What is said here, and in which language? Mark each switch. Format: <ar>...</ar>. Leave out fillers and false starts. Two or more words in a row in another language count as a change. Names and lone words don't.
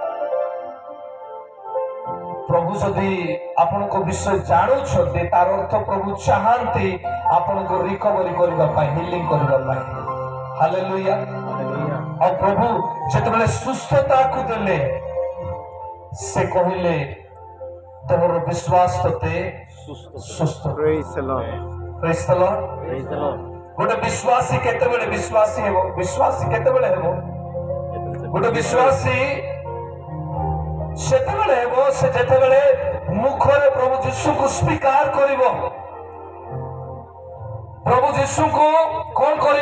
<or>ପ୍ରଭୁ ଯଦି ଆପଣଙ୍କ ବିଷୟ ଜାଣୁଛନ୍ତି, ତାର ଅର୍ଥ ପ୍ରଭୁ ଚାହାନ୍ତି ଆପଣଙ୍କୁ ରିକଭରି କରିବା ପାଇଁ, ହିଲିଂ କରିବା ପାଇଁ। ହାଲେଲୁୟା। ଆଉ ପ୍ରଭୁ ଯେତେବେଳେ ସୁସ୍ଥତାକୁ ଦେଲେ, ସେ କହିଲେ ତୋର ବିଶ୍ୱାସ ତତେ ସୁସ୍ଥ।</or> <en>Praise the Lord. Praise the Lord. Praise the Lord.</en> <or>ଗୋଟେ ବିଶ୍ୱାସୀ କେତେବେଳେ ବିଶ୍ୱାସୀ ହେବ? ବିଶ୍ୱାସୀ କେତେବେଳେ ହେବ? ଗୋଟେ ବିଶ୍ୱାସୀ ସେତେବେଳେ ହେବ ସେ ଯେତେବେଳେ ମୁଖରେ ପ୍ରଭୁ ଯୀଶୁଙ୍କୁ ସ୍ୱୀକାର କରିବ। ପ୍ରଭୁ ଯୀଶୁଙ୍କୁ କଣ କରିବ?</or>